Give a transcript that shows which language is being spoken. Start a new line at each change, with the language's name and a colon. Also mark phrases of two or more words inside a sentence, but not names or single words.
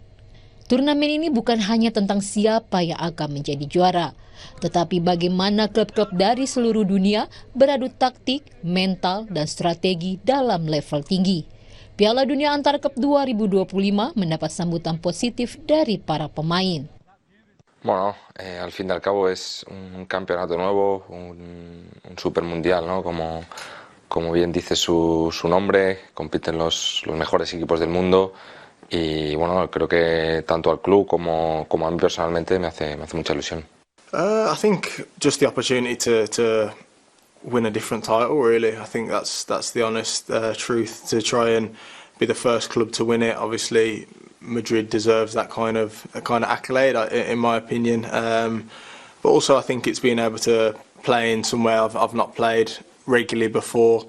Indonesian: Turnamen ini bukan hanya tentang siapa yang akan menjadi juara, tetapi bagaimana klub-klub dari seluruh dunia beradu taktik, mental, dan strategi dalam level tinggi. Piala Dunia antar klub 2025 mendapat sambutan positif dari para pemain.
Spanish: Bueno, al fin y al cabo es un campeonato nuevo, un super mundial, ¿no? Como bien dice su nombre, compiten los mejores equipos del mundo. Y bueno, creo que tanto al club como a mí personalmente me hace mucha ilusión.
English: I think just the opportunity to win a different title, really. I think that's the honest truth, to try and be the first club to win it. Obviously, Madrid deserves that kind of accolade, in my opinion. But also, I think it's being able to play in somewhere I've not played regularly before.